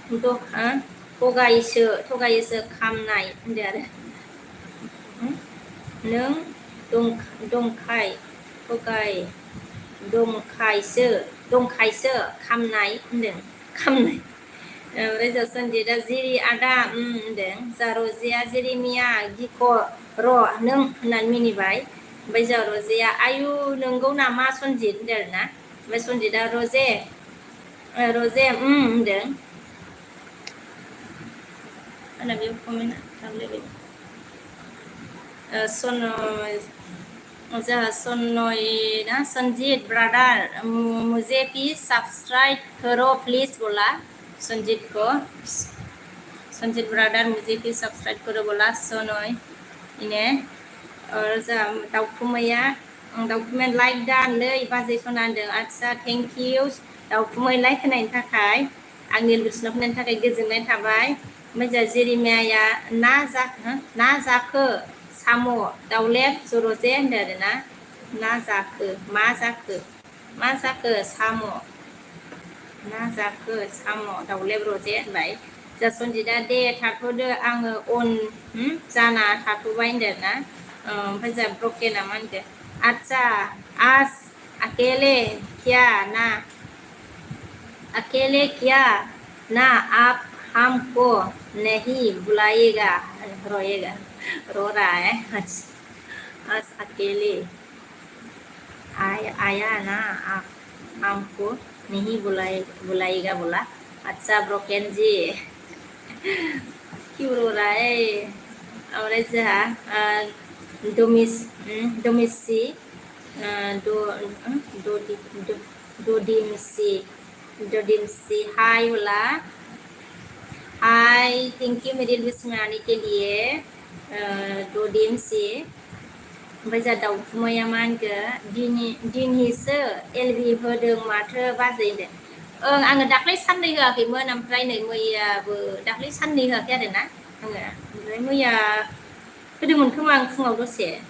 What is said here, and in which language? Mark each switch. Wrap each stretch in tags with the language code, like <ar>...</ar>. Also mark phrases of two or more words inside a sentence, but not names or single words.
<brx>थगायोसो खामनाय होनदों आरो नों दंखायसो खामनाय होनदों खामनाय ओमफ्राय जा सनजिदा जिरि आदा होनदों जा रजिया जेरेमिया गिख' र' नों होननानै मिनिबाय ओमफ्राय जा रजिया आयु नंगौ नामा सनजित होनदों आरो ना ओमफ्राय सनजिदा रजे होनदों आंना बेयाव कमेन्ट खालामलायबाय सनय ना</brx> <hi>संजीत ब्रदर मुझे भी सब्सक्राइब करो प्लीज बोला संजीत ब्रदर मुझे भी सब्सक्राइब करो बोला सनय इने और</hi> <brx>जा दाउखुमैया लाइक दानलै बाजै सना होनदों आदसा थेंक इउ दाउखुमै लाइक होनायनि थाखाय आंनि लिरसुनाव होनायनि थाखाय गोजोननाय थाबाय ओमफ्राय जा जेरेमियाया ना जाखो साम' दाउलेब जर'जे होनदों आरो ना जाखो मा जाखो साम' ना जाखो साम' दाउलेब रजे होनबाय जा सनजिदा दे थाथ'दो आङो अन जाना थाथ'बाय होनदों ना ओमफ्राय जा ब्रकेना मा होनदों</brx> <hi>अच्छा आज अकेले क्या ना आप हमको नहीं बुलाएगा रो रहा है आज अकेले आया ना आप हमको नहीं बुलाएगा बोला अच्छा ब्रोकन जी क्यों रो रहा है</hi> <brx>ओमफ्राय जोंहा</brx> <hi>ददिमसि हाय बोला हाय थैंक यू मेरी लिस्ट में आने के</hi> <brx>लिए ददिमसि ओमफ्राय जा दाउखुमैया मा होनखो दिनैसो एलबि होदों माथो बाजै होनदों आङो दाख्लै साननै होआखैमोन ओमफ्राय नै मैयाबो दाख्लै साननै होआखै आरो ना आङो ओमफ्राय मैया होदोंमोन खोमा आं फुङाव दसे</brx>